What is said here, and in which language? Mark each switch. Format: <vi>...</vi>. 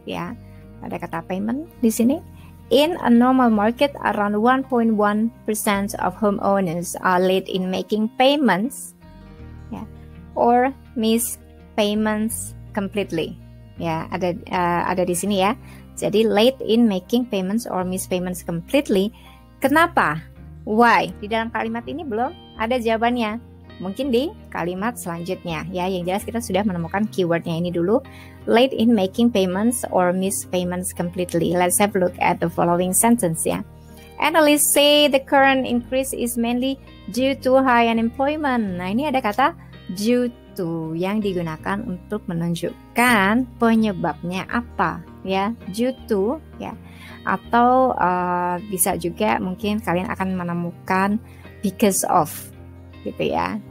<id>Ya, ada kata payment di sini.</id> <en>In a normal market, around 1.1% of homeowners are late in making payments, ya, or miss payments completely.</en> <id>Ya, ada di sini ya. Jadi</id> <en>late in making payments or miss payments completely.</en> <id>Kenapa?</id> <en>Why?</en> <id>Di dalam kalimat ini belum ada jawabannya. Mungkin di kalimat selanjutnya ya. Yang jelas kita sudah menemukan keywordnya ini dulu.</id> <en>Late in making payments or miss payments completely. Let's have a look at the following sentence ya. Analysts say the current increase is mainly due to high unemployment.</en> <id>Nah, ini ada kata due to yang digunakan untuk menunjukkan penyebabnya apa, ya, due to, ya, atau bisa juga mungkin kalian akan menemukan</id> <en>because of,</en> <id>gitu ya.</id>